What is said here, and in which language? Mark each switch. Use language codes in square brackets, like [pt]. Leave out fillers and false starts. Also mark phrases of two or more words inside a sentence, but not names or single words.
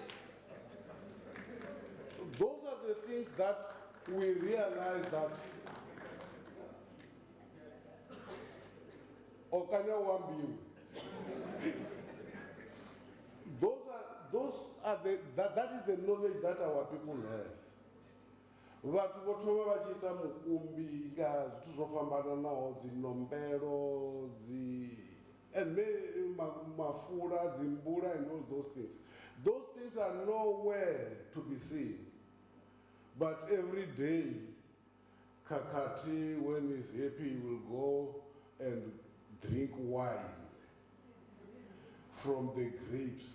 [en] Those are the things that we realize that Okanya Wambi. That is the knowledge that our people have. [ve] Vhathu vho thoma vha tshi ita mukumbi nga zwithu zwo fhambananaho, dzinombelo, [en] and mafula, zimbula, and all those things. Those things are nowhere to be seen. But every day, Kakati, when he's happy, will go and drink wine from the grapes.